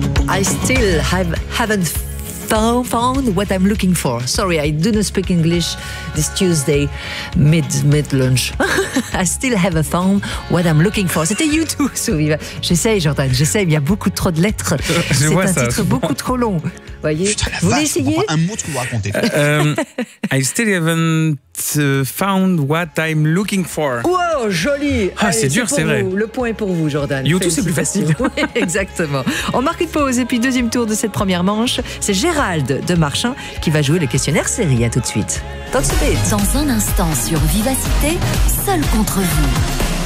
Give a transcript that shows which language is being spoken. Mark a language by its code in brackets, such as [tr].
[en] I still haven't found what I'm looking for. Sorry, I do not speak English this Tuesday mid-lunch. I still haven't found what I'm looking for. [fr] C'était You Too, Soviva. J'essaye, Jordan, j'essaye. Il y a beaucoup trop de lettres. C'est un titre beaucoup trop long. Voyez. Putain, la vache, un mot que vous racontez. [en] I still haven't found what I'm looking for. [fr] Wow, joli. Ah, allez, c'est dur, c'est vrai. Le point est pour vous, Jordan. You Too, c'est plus facile. Oui, exactement. On marque une pause et puis deuxième tour de cette première manche. C'est Gérald de Marchin qui va jouer le questionnaire série. À tout de suite. Dans un instant sur Vivacité, seul contre vous.